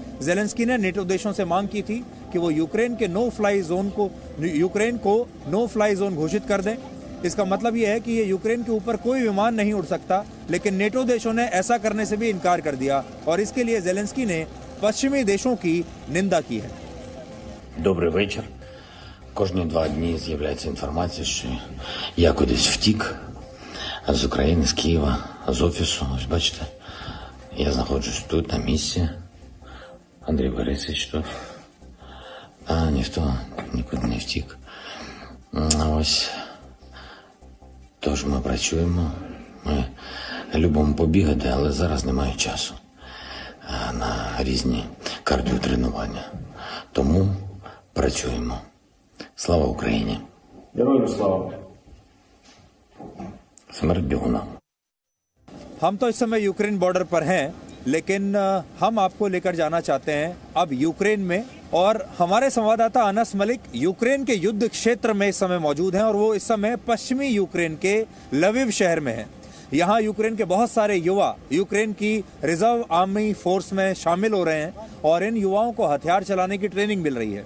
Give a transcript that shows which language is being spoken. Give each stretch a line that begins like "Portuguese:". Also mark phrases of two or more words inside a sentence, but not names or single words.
Hindi: ज़ेलेंस्की ने नेटो देशों से मांग की थी कि वो यूक्रेन को
English: no fly zone
Hindi: घोषित कर दें। इसका मतलब यह है कि ये यूक्रेन के ऊपर कोई विमान नहीं उड़ सकता, लेकिन नेटो देशों ने ऐसा करने से भी इनकार कर दिया और इसके लिए ज़ेलेंस्की ने पश्चिमी देशों की निंदा की है।
Ukrainian: Добрий вечір. Кожні 2 дні з'являється інформація, що я кудись втік з України, з Києва, з офісу. Ось бачите, я знаходжусь тут, на місці. Андрій Борисович тут. А ніхто нікуди не втік. Ось. Тож ми працюємо. Ми любимо побігати, але зараз немає часу на різні кардіотренування. Тому працюємо. Слава Україні! Героям слава! Смерть бігунам!
Hindi: हम तो इस समय यूक्रेन बॉर्डर पर हैं, लेकिन हम आपको लेकर जाना चाहते हैं अब यूक्रेन में। और हमारे संवाददाता अनस मलिक यूक्रेन के युद्ध क्षेत्र में इस समय मौजूद हैं और वो इस समय पश्चिमी यूक्रेन के लविव शहर में हैं। यहाँ यूक्रेन के बहुत सारे युवा यूक्रेन की
English: reserve army force
Hindi: में शामिल हो रहे हैं और इन युवाओं को हथियार चलाने की ट्रेनिंग मिल रही है।